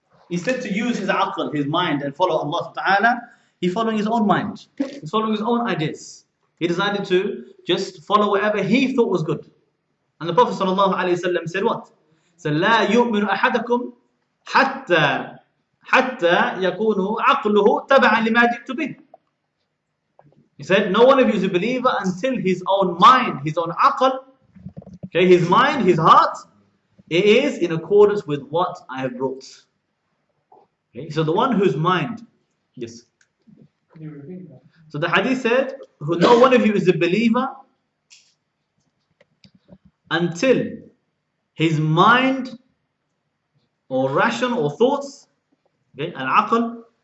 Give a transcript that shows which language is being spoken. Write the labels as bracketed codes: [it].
[en] Instead to use his aql, his mind, and follow Allah Ta'ala, he's following his own mind. He's following his own ideas. He decided to just follow whatever he thought was good. And the Prophet ﷺ said what? [ar] So, لا يؤمن أحدكم حتى يكون عقله تبعا لما جئت به. [en] He said, no one of you is a believer until his own mind, his own aql, okay, his mind, his heart, it is in accordance with what I have brought. Okay, so the one whose mind, yes. Can you repeat that? So the hadith said, no one of you is a believer until his mind or ration or thoughts, okay, al-aql,